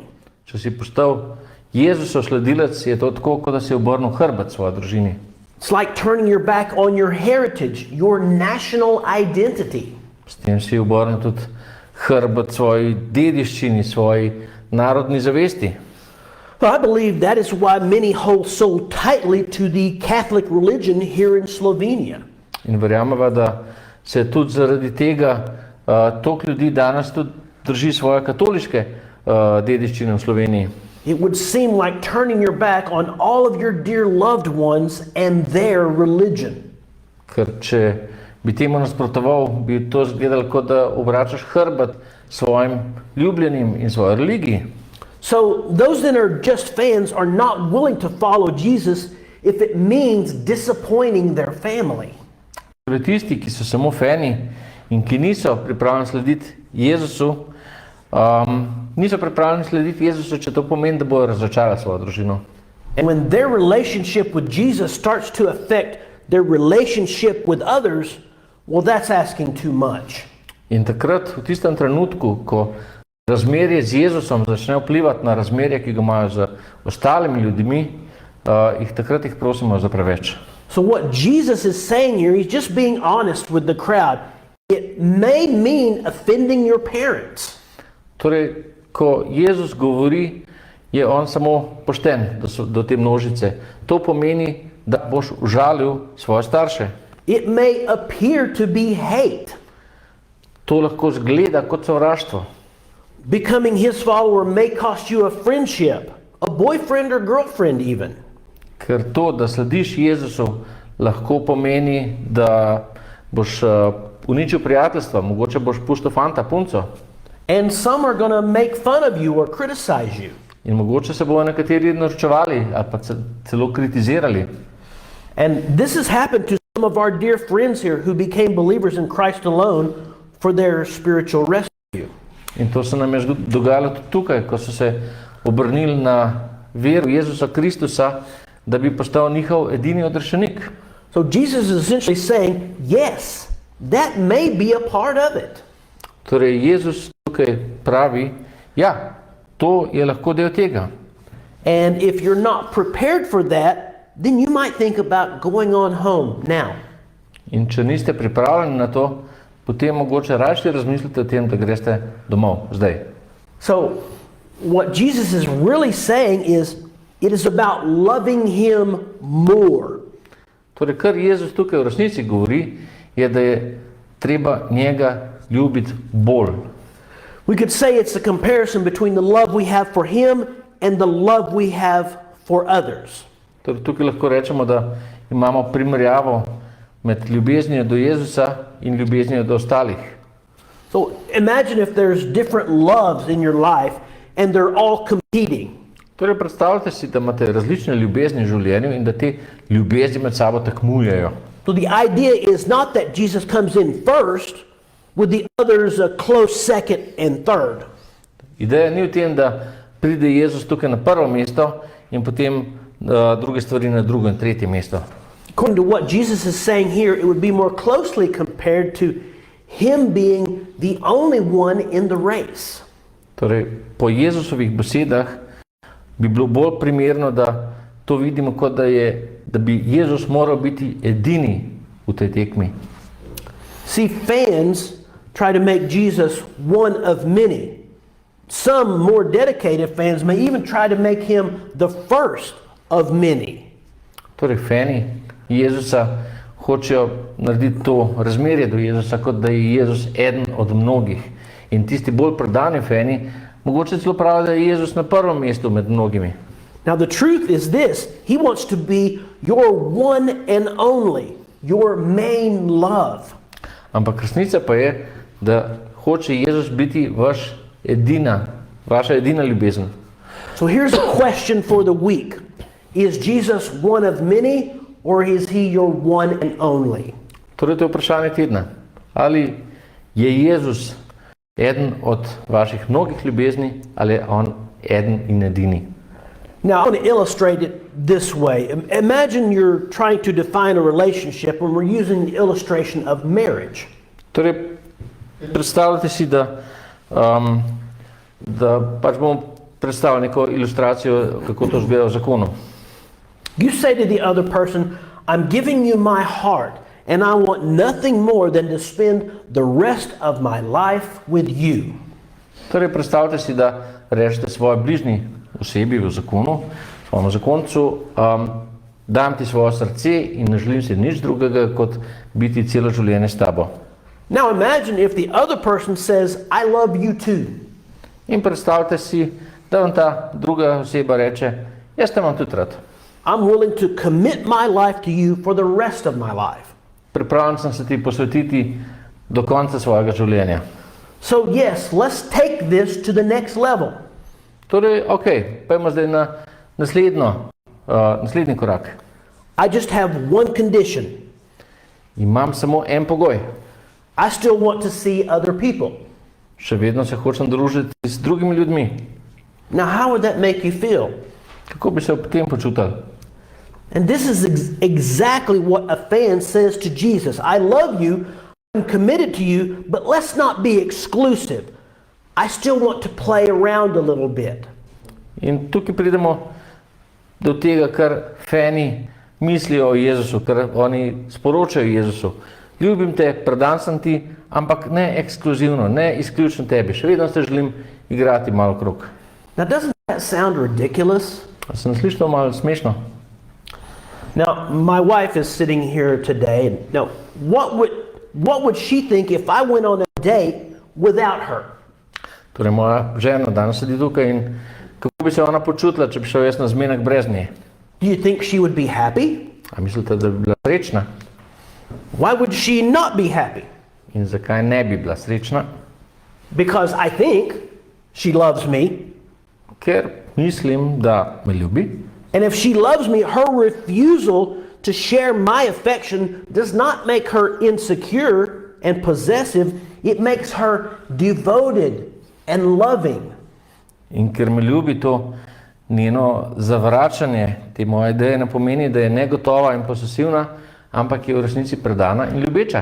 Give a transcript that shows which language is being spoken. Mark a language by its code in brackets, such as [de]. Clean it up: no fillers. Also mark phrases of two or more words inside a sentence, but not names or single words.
[sl] Če si postal Jezusov sledilec, je to tako, kot da si obrnil hrbet svoje družini. [en] It's like turning your back on your heritage, your national identity. [sl] S tem si obrnil tudi hrbet svoji dediščini, svoji narodni zavesti. [en] I believe that is why many hold so tightly to the Catholic religion here in Slovenia. [sl] In verjameva, da se tudi zaradi tega toliko ljudi danes tudi drži svoje katoliške dediščine v Sloveniji. [en] It would seem like turning your back on all of your dear loved ones and their religion. [sl] Ker če bi temu nasprotoval, bi to izgledalo, kot da obračaš hrbet svojim ljubljenim in svoji religiji. [en] So those that are just fans are not willing to follow Jesus if it means disappointing their family. [sl] Torej, tisti, ki so samo fani in ki niso pripravljeni slediti Jezusu, če to pomeni, da bodo razočarali svojo družino. [en] And when their relationship with Jesus starts to affect their relationship with others, well, that's asking too much. [sl] In takrat, v tistem trenutku, ko razmerje z Jezusom začne vplivati na razmerje, ki ga imajo z ostalimi ljudmi, takrat jih prosimo za preveč. [en] So what Jesus is saying here, he's just being honest with the crowd. It may mean offending your parents. [sl] Torej, ko Jezus govori, je on samo pošten do te množice. To pomeni, da boš užalil svoje starše. [en] It may appear to be hate. [sl] To lahko zgleda kot sovraštvo. [en] Becoming his follower may cost you a friendship, a boyfriend or girlfriend even. [sl] Ker to, da slediš Jezusu, lahko pomeni, da boš uničil prijateljstva, mogoče boš pustil fanta, punco. [en] And some are going to make fun of you or criticize you. [sl] In mogoče se bodo nekateri norčevali ali pa celo kritizirali. [en] And this has happened to some of our dear friends here who became believers in Christ alone for their spiritual rescue. [sl] In to se nam je dogajalo tudi tukaj, ko so se obrnili na veru Jezusa Kristusa, da bi postal njihov edini odrešenik. [en] So Jesus is essentially saying, yes, that may be a part of it. [sl] Torej Jezus tukaj pravi, ja, to je lahko del tega. [en] And if you're not prepared for that, then you might think about going on home now. [sl] In če niste pripravljeni na to, potem mogoče raje razmislite o tem, da greste domov zdaj. [en] So what Jesus is really saying is, it is about loving him more. [sl] Torej, kar Jezus tukaj v resnici govori, je, da je treba njega ljubiti bolj. [en] We could say it's a comparison between the love we have for him and the love we have for others. [sl] Torej, tukaj lahko rečemo, da imamo primerjavo med ljubeznijo do Jezusa in ljubeznijo do ostalih. [en] So imagine if there's different loves in your life and they're all competing. [sl] Torej, predstavljate si, da imate različne ljubezni v življenju in da te ljubezni med sabo tekmujejo. [en] So the idea is not that Jesus comes in first with the others a close second and third. [sl] Ideja ni v tem, da pride Jezus tukaj na prvo mesto in potem druge stvari na drugo in tretje mesto. [en] According to what Jesus is saying here, it would be more closely compared to him being the only one in the race. [sl] Torej, po Jezusovih besedah bi bilo bolj primerno, da to vidimo kot da bi Jezus moral biti edini v tej tekmi. [en] See, fans try to make Jesus one of many. Some more dedicated fans may even try to make him the first of many. [sl] Torej, fani Jezusa hočejo narediti to razmerje do Jezusa, kot da je Jezus eden od mnogih. In tisti bolj predani fani mogoče celo pravijo, da je Jezus na prvem mestu med mnogimi. [en] Now the truth is this, he wants to be your one and only, your main love. [sl] Ampak resnica pa je, da hoče Jezus biti vaša edina ljubezen. [en] So here's a question for the week. Is Jesus one of many or is he your one and only? [sl] Torej, to je vprašanje tedna. Ali je Jezus eden od vaših mnogih ljubezni ali je on eden in edini? [en] Now, I want to illustrate it this way. Imagine you're trying to define a relationship when we're using the illustration of marriage. [sl] Torej, predstavljate si, da pač bomo predstavili neko ilustracijo, kako to izgleda v zakonu. [en] You say to the other person, I'm giving you my heart and I want nothing more than to spend the rest of my life with you. [sl] Torej, predstavljate si, da rečete svoje bližnji osebi v zakonu, svojemu zakoncu, dam ti svoje srce in ne želim si nič drugega, kot biti celo življenje s tabo. [en] Now imagine if the other person says, I love you too. [sl] In predstavljate si, da vam ta druga oseba reče, jaz te imam tudi rad. [en] I'm willing to commit my life to you for the rest of my life. [sl] Pripravljen sem se ti posvetiti do konca svojega življenja. [en] So yes, let's take this to the next level. [sl] Torej, pojmo zdaj na naslednji korak. [en] I just have one condition. [sl] Imam samo en pogoj. [en] I still want to see other people. [sl] Še vedno se hočem družiti z drugimi ljudmi. [en] Now how would that make you feel? [sl] Kako bi se ob tem počutili? [en] And this is exactly what a fan says to Jesus. I love you, I'm committed to you, but let's not be exclusive. I still want to play around a little bit. [sl] In tukaj pridemo do tega, kar fani mislijo o Jezusu, kar oni sporočajo Jezusu. Ljubim te, predan sem ti, ampak ne ekskluzivno, ne izključno tebi. Še vedno se želim igrati malo krog. [en] Now doesn't that sound ridiculous? [sl] Se ne sliši to malo smešno? [en] Now my wife is sitting here today. Now what would she think if I went on a date without her? [sl] Torej, moja žena danes sedi tukaj in kako bi se ona počutila, če bi šel jaz na zmenek brez nje? [en] Do you think she would be happy? [sl] A mislite, da bi bila srečna? [en] Why would she not be happy? [sl] in zakaj ne bi bila srečna? [en] Because I think she loves me. [sl] Ker mislim, da me ljubi. [en] And if she loves me, her refusal to share my affection does not make her insecure and possessive. It makes her devoted and loving. [sl] In ker me ljubi, to njeno zavračanje te moje ideje ne pomeni, da je negotova in posesivna, ampak je v resnici predana in ljubeča.